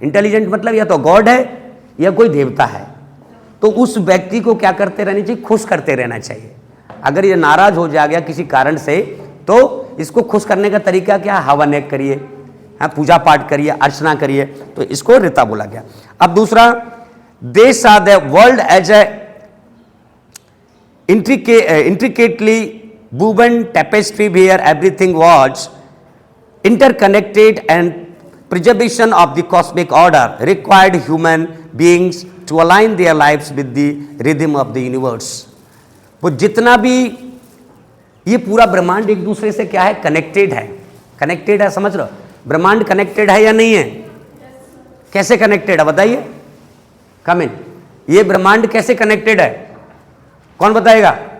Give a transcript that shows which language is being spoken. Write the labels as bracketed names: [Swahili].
[Hindi] Intelligent मतलब या तो गॉड है या कोई देवता है। तो उस व्यक्ति को क्या करते रहना चाहिए? खुश करते रहना चाहिए। अगर ये नाराज हो जा गया किसी कारण से तो इसको खुश करने का तरीका क्या? हवन एक करिए, हाँ, पूजा पाठ करिए, अर्चना करिए। तो इसको ऋता बोला गया। [English] अब दूसरा, they saw the world as a intricately woven tapestry where everything was interconnected, and preservation of the cosmic order required human beings to align their lives with the rhythm of the universe. [Hindi] वो जितना भी ये पूरा ब्रह्मांड एक दूसरे से क्या है? कनेक्टेड है। कनेक्टेड है, समझ लो। ब्रह्मांड कनेक्टेड है या नहीं है? कैसे कनेक्टेड है बताइए? [English] Come in. [Hindi] ये ब्रह्मांड कैसे कनेक्टेड है? कौन बताएगा?